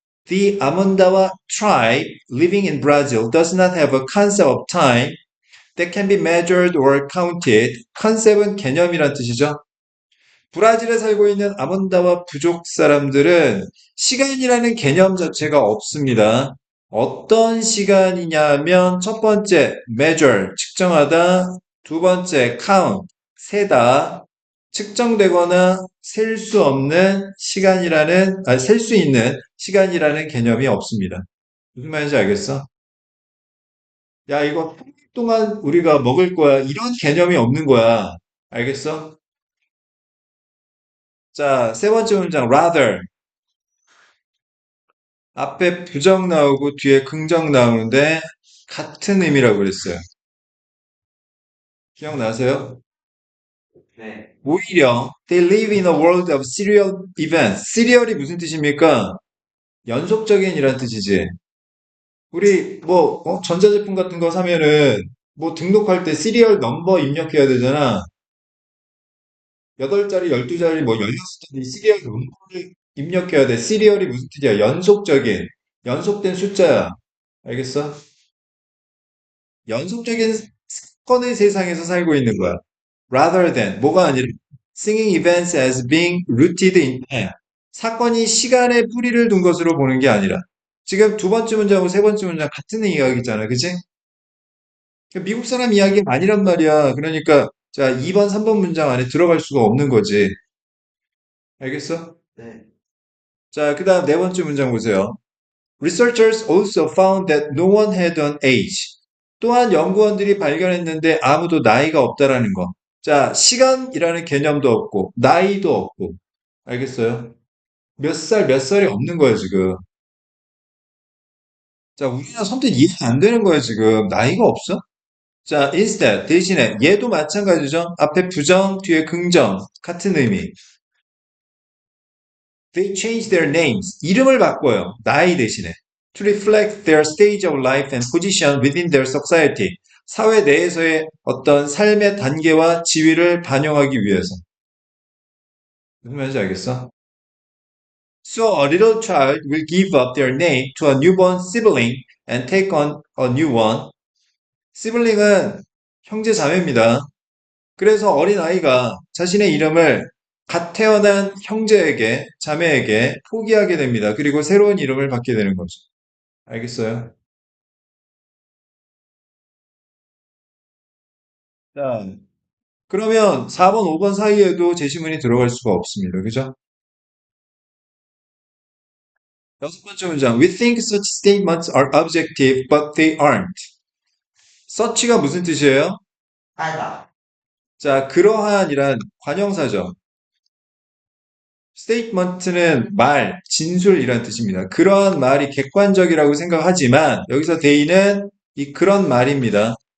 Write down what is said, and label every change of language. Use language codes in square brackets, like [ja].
[en] The Amondawa tribe living in Brazil does not have a concept of time that can be measured or counted. [ko] 컨셉은 개념이란 뜻이죠. 브라질에 살고 있는 아몬다와 부족 사람들은 시간이라는 개념 자체가 없습니다. 어떤 시간이냐면 첫 번째 measure 측정하다, 두 번째 count 세다, 측정되거나 셀 수 없는 시간이라는 셀 수 있는 시간이라는 개념이 없습니다. 무슨 말인지 알겠어? 야, 이거 평일 동안 우리가 먹을 거야. 이런 개념이 없는 거야. 알겠어? 자, 세 번째 문장 rather 앞에 부정 나오고 뒤에 긍정 나오는데 같은 의미라고 그랬어요. 기억나세요? 네. 오히려 [en] they live in a world of serial events. [ko] 시리얼이 무슨 뜻입니까? 연속적인 이란 뜻이지. 우리 뭐 전자제품 같은 거 사면은 뭐 등록할 때 시리얼 넘버 입력해야 되잖아. 8자리, 12자리, 뭐 16자리 시리얼 넘버를 입력해야 돼. 시리얼이 무슨 뜻이야? 연속적인, 연속된 숫자야. 알겠어? 연속적인 사건의 세상에서 살고 있는 거야. [en] Rather than, [ko] 뭐가 아니라, [en] seeing events as being rooted in time. [ko] 사건이 시간에 뿌리를 둔 것으로 보는 게 아니라, 지금 두 번째 문장하고 세 번째 문장 같은 이야기잖아. 그치? 미국 사람 이야기가 아니란 말이야. 그러니까, 자, 2번, 3번 문장 안에 들어갈 수가 없는 거지. 알겠어? 네. 자, 그 다음 네 번째 문장 보세요. [en] Researchers also found that no one had an age. [ko] 또한 연구원들이 발견했는데 아무도 나이가 없다라는 거. 자, 시간이라는 개념도 없고, 나이도 없고. 알겠어요? 몇 살, 몇 살이 없는 거예요, 지금. 자, 우리는 선뜻 이해가 안 되는 거예요, 지금. 나이가 없어? 자, instead, 대신에, 얘도 마찬가지죠. 앞에 부정, 뒤에 긍정. 같은 의미. [en] They changed their names. [ko] 이름을 바꿔요. 나이 대신에. [en] To reflect their stage of life and position within their society. [ko] 사회 내에서의 어떤 삶의 단계와 지위를 반영하기 위해서. 무슨 말인지 알겠어? [en] So a little child will give up their name to a newborn sibling and take on a new one. [ko] sibling은 형제 자매입니다. 그래서 어린아이가 자신의 이름을 갓 태어난 형제에게, 자매에게 포기하게 됩니다. 그리고 새로운 이름을 받게 되는 거죠. 알겠어요? 자, 그러면 4번, 5번 사이에도 제시문이 들어갈 수가 없습니다. 그죠? 여섯 번째 문장. [en] We think such statements are objective, but they aren't. [ko] such가 무슨 뜻이에요? 하다. 자, 그러한이란 관형사죠. statement는 말, 진술이란 뜻입니다. 그러한 말이 객관적이라고 생각하지만 여기서 they는 이 그런 말입니다.